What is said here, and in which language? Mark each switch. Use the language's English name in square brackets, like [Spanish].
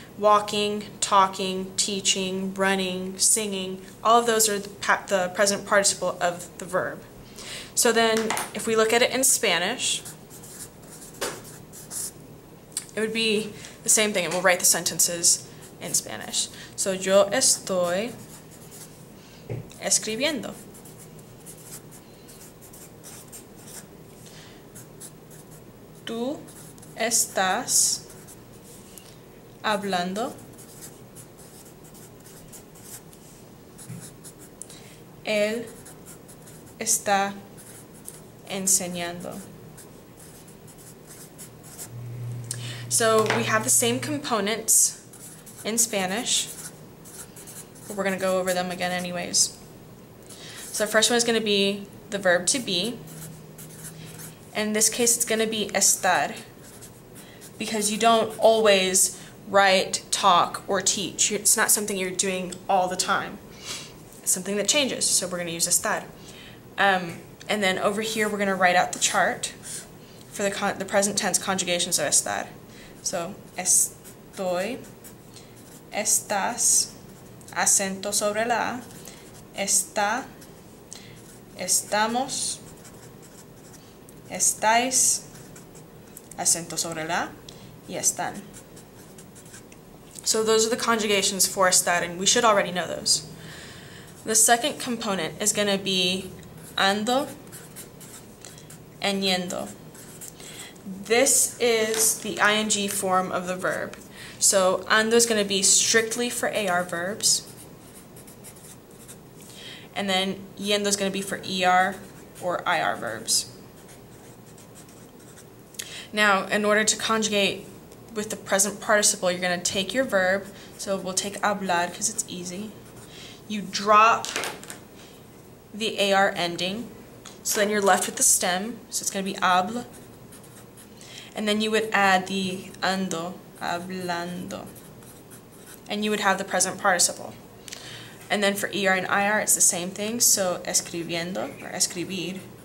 [English] Walking, talking, teaching, running, singing, all of those are the present participle of the verb. So then, if we look at it in Spanish, it would be the same thing, and we'll write the sentences in Spanish. [Spanish] So, yo estoy escribiendo. Tú estás hablando. Él está enseñando. [English] So we have the same components in Spanish, but we're going to go over them again anyways. So the first one is going to be the verb to be. In this case it's going to be estar, because you don't always write, talk, or teach. It's not something you're doing all the time. It's something that changes, so we're going to use estar. And then over here we're going to write out the chart for the present tense conjugations of estar. So, [Spanish] estoy, estás, acento sobre la A, está, estamos, estáis, acento sobre la A, y están. [English] So those are the conjugations for estar, and we should already know those. The second component is going to be ando and yendo. This is the ing form of the verb. So ando is going to be strictly for AR verbs. And then yendo is going to be for ER or IR verbs. Now, in order to conjugate with the present participle, you're going to take your verb. So we'll take hablar because it's easy. You drop the AR ending. So then you're left with the stem. So it's going to be habla. And then you would add the ando, hablando. And you would have the present participle. And then for ER and IR, it's the same thing. [Spanish] So escribiendo, or escribir.